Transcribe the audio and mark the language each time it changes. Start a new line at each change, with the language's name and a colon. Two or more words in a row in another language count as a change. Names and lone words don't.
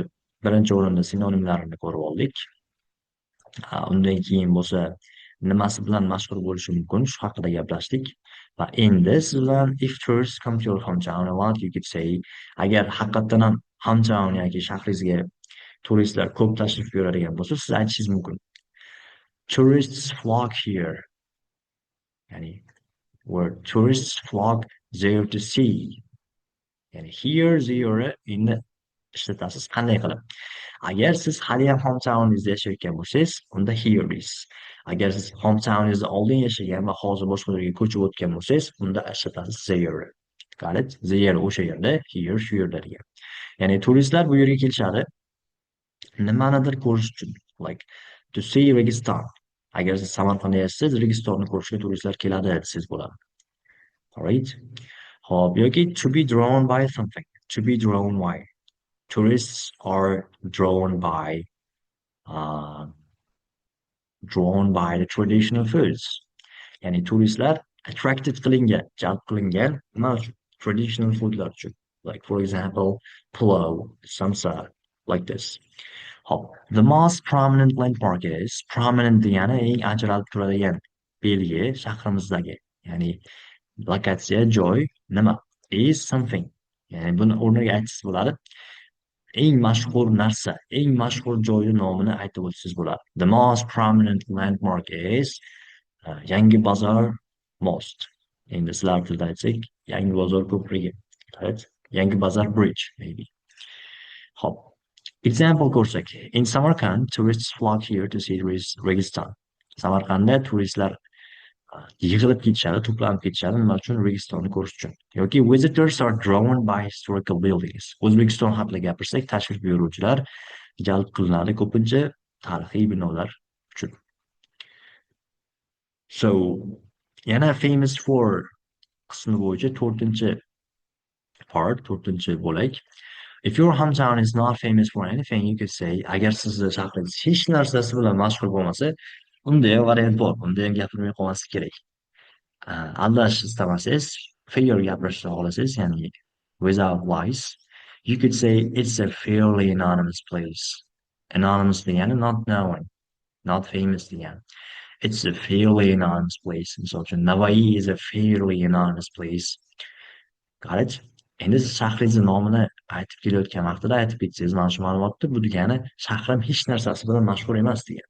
Uzbek: Birinchi o'rinda sinonimlarini ko'rib oldik. Undan keyin bo'lsa nimasi bilan mashhur bo'lishi mumkin shu haqida gaplashdik. Va endi siz bilan
English: if tourists come to your hometown a lot, you could say
Uzbek: agar haqiqatdan ham hometown yoki shahringizga turistlar ko'p tashrif buyuradigan bo'lsa, siz aytishingiz mumkin.
English: Tourists flock here. Ya'ni where tourists flock there to see.
Uzbek: Ya'ni
English: here, there
Uzbek: endi ishlatasiz qanday qilib. Agar siz hali ham hometowningizda yashayotgan bo'lsangiz, unda
English: here is.
Uzbek: Agar siz hometowningizda oldin yashagan va hozir boshqa joyga ko'chib o'tgan bo'lsangiz, unda ishlatasiz there.
English: Got it?
Uzbek: There o'sha yerda, here shu yerda degan. Ya'ni turistlar bu yerga kelishadi nimanidir ko'rish uchun.
English: Like to see Registon.
Uzbek: Agar siz Samarqandda yashaysiz, Registonni ko'rishga turistlar keladi desangiz bo'ladi.
English: Alright?
Uzbek: Hop, yoki
English: to be drawn by something. To be drawn by. Tourists are uh, drawn by the traditional foods.
Uzbek: Ya'ni turistlar attracted qilingan, jalb qilingan nima uchun?
English: Traditional foodlar
Uzbek: uchun.
English: Like for example, pulao, samsa, like this.
Uzbek: Hop.
English: The most prominent landmark is prominent
Uzbek: degani eng ajralib turadigan belgi shahrimizdagi. Ya'ni lokatsiya, joy nima?
English: Is something.
Uzbek: Ya'ni buni o'rniga aytsangiz bo'ladi. Eng mashhur narsa, eng mashhur joyi nomini aytib o'tsangiz bo'ladi.
English: The most prominent landmark is Yangi Bozor Most.
Uzbek: Endi sizlar tilida aytsak, Yangi Bozor ko'prigi.
English: Right? Yangi Bozor Bridge, maybe. Hop.
Uzbek: Example ko'rsak.
English: In Samarkand, tourists flock here to see Registon.
Uzbek: Samarqandda turistlar yig'ilib ketishadi, to'planib ketishadi, nima uchun? Registonni ko'rish uchun.
English: Yoki visitors are drawn by historical buildings.
Uzbek: O'zbekiston haqida gapirsak, tashrif buyuruvchilar jalb qilinadi ko'pincha tarixiy binolar uchun. So, yana
English: famous for
Uzbek: qismi bo'yicha to'rtinchi bo'lak.
English: If your hometown is not famous for anything, you could say,
Uzbek: agar sizni shahringiz hech narsasi bilan mashhur bo'lmasa, unda ham variant bor. Unda ham gapirmay qolmaslik kerak. Aldash istamasangiz, fair gapirishni xohlasangiz, ya'ni
English: without lies, you could say it's a fairly anonymous place. Anonymous degani not known, not famous degani. It's a fairly anonymous place.
Uzbek: Misol uchun,
English: Navoiy is a fairly anonymous place.
Uzbek: Qarang, endi siz shahringizni nomini aytib kelayotgan vaqtida aytib ketsangiz, mana shu ma'lumotni, bu degani shahrim hech narsasi bilan mashhur emas degani.